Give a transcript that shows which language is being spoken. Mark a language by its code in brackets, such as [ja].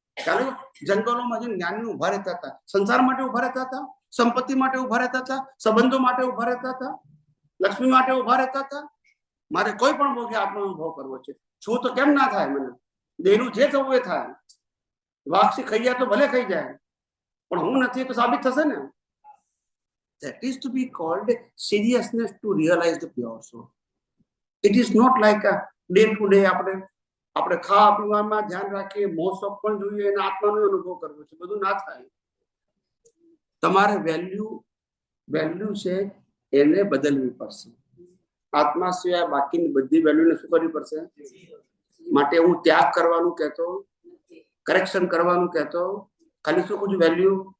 [gu] ચાલો, જંગલોમાં જે જ્ઞાનીઓ ઉભા રહેતા હતા, સંસાર માટે ઉભા રહેતા હતા, સંપત્તિ માટે ઉભા રહેતા હતા, સંબંધો માટે ઉભા રહેતા હતા, લક્ષ્મી માટે ઉભા રહેતા હતા. મારે કોઈ પણ ભોગે આત્મા અનુભવ કરવો છે, છું તો કેમ ના થાય? મને દેહનું જે થવું એ થાય. વાક્ષી ખાઈ જાય તો ભલે ખાઈ જાય, પણ હું નથી તો સાબિત થશે ને. [en] That is to be called seriousness to realize the pure soul. It is not like a day to day [gu] આપણે ખાવા પીવામાં ધ્યાન રાખીએ, મોસમ પણ જોઈએ અને આત્માનો અનુભવ કરવો છે, બધું ના થાય. તમારે વેલ્યુ છે એને બદલવી પડશે. આત્મા સિવાય બાકીની બધી વેલ્યુને શું કરવી પડશે? માટે હું ત્યાગ કરવાનું કહેતો, કરેક્શન કરવાનું કહેતો, ખાલી શું કહું વેલ્યુ.